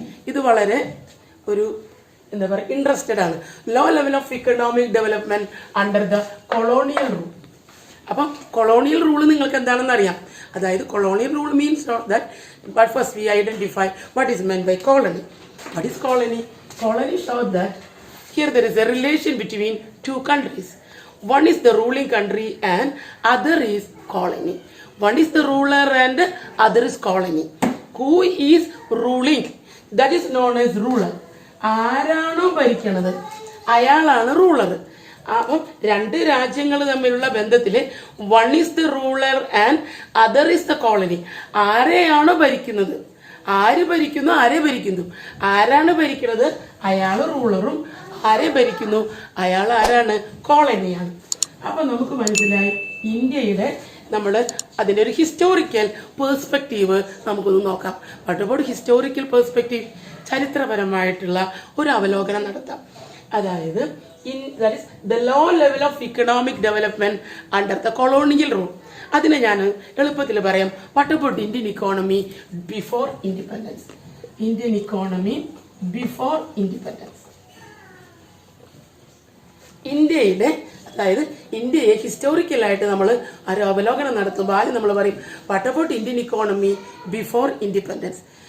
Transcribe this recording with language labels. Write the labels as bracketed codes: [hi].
[ml] ഇത് വളരെ ഒരു എന്താ പറയുക ഇൻട്രസ്റ്റഡ് ആണ്. [en] Low level of economic development under the colonial rule. [ml] അപ്പം കൊളോണിയൽ റൂൾ നിങ്ങൾക്ക് എന്താണെന്ന് അറിയാം. അതായത് [en] Colonial rule means that, but first we identify what is meant by colony. What is colony? Colony shows that here there is a relation between two countries. One is the ruling country and other is colony. One is the ruler and other is colony. Who is ruling? That is known as ruler. [ml] ആരാണോ ഭരിക്കണത് അയാളാണ് ruler. അപ്പം രണ്ട് രാജ്യങ്ങൾ തമ്മിലുള്ള ബന്ധത്തിൽ [en] One is the ruler and other is the colony. [ml] ആരെയാണോ ഭരിക്കുന്നത്, ആര് ഭരിക്കുന്നു, ആരെ ഭരിക്കുന്നു, ആരാണ് ഭരിക്കുന്നത് അയാൾ റൂളറും, ആരെ ഭരിക്കുന്നു അയാൾ ആരാണ്, കോളനിയാണ്. അപ്പൊ നമുക്ക് മനസ്സിലായി ഇന്ത്യയുടെ നമ്മൾ അതിൻ്റെ ഒരു ഹിസ്റ്റോറിക്കൽ പേഴ്സ്പെക്റ്റീവ് നമുക്കൊന്ന് നോക്കാം. [en] What about historical perspective? [ml] ചരിത്രപരമായിട്ടുള്ള ഒരു അവലോകനം നടത്താം. അതായത് [en] that is the low level of economic development under the colonial rule. [ml] അതിനെ ഞാൻ എളുപ്പത്തിൽ പറയാം. [en] What about Indian economy before independence? Indian economy before independence. [ml] ഇന്ത്യയുടെ, അതായത് ഇന്ത്യയെ ഹിസ്റ്റോറിക്കലായിട്ട് നമ്മൾ ഒരു അവലോകനം നടത്തുമ്പോൾ ആദ്യം നമ്മൾ പറയും [en] What about Indian economy before independence.